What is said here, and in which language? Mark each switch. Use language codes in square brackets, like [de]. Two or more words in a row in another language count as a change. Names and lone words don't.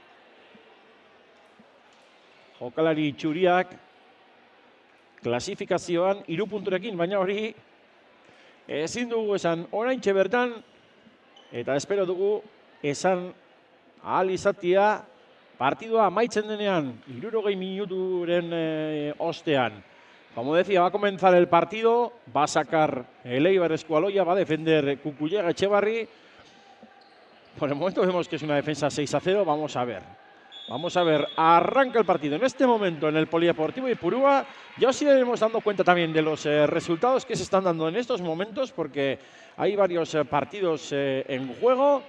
[eu] jokalari txuriak klasifikazioan 3 punturekin, baina hori ezin dugu esan oraintxe bertan, eta espero dugu esan ahal izatea partidua amaitzen denean 60 minuturen ostean. [es] Como decía, va a comenzar el partido, va a sacar el Eibar Eskubaloia, va a defender Kukuiaga Etxebarri. Por el momento vemos que es una defensa 6-0, vamos a ver. Vamos a ver, arranca el partido en este momento en el Polideportivo Ipurúa. Ya os iremos dando cuenta también de los resultados que se están dando en estos momentos, porque hay varios partidos en juego.